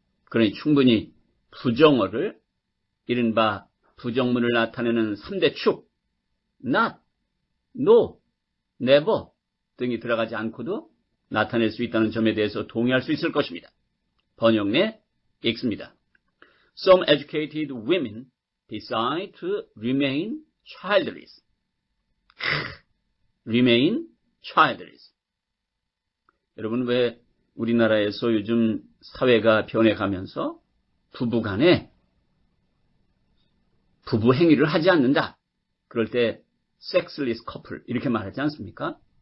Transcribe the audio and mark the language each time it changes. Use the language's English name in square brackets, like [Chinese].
[Korean] 그러니 충분히 부정어를 이른바 부정문을 나타내는 3대 축 not, no, never 등이 들어가지 않고도 나타낼 수 있다는 점에 대해서 동의할 수 있을 것입니다. 번역 내 읽습니다. [English] Some educated women decide to remain childless. remain childless. [Korean] 여러분, 왜 우리나라에서 요즘 사회가 변해가면서 부부간에 부부 행위를 하지 않는다. 그럴 때 [English] sexless couple [Korean] 이렇게 말하지 않습니까?